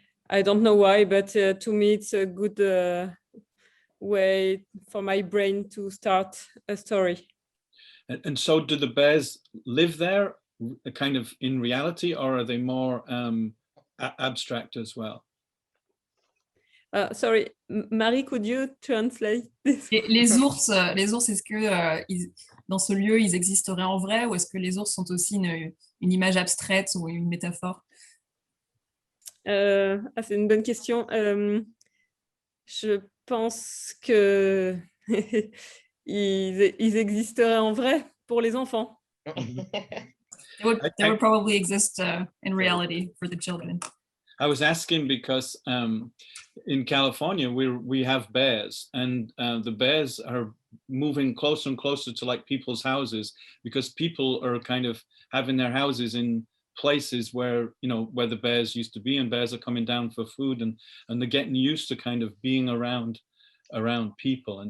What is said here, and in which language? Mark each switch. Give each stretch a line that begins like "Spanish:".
English: I don't know why, but to me, it's a good way for my brain to start a story. And so do the bears live there kind of in reality, or are they more abstract as well? Sorry, Marie, could you translate this?
French: Les ours, est-ce que dans ce lieu, ils existeraient en vrai, ou est-ce que les ours sont aussi une image abstraite ou une métaphore? C'est une bonne question. Je pense que ils existeraient en vrai pour les enfants.
English: They would probably exist in reality for the children. I was asking because in California we have bears, and the bears are moving closer and closer to like people's houses, because people are kind of having their houses in places where, you know, where the bears used to be, and bears are coming down for food, and they're getting used to kind of being around people.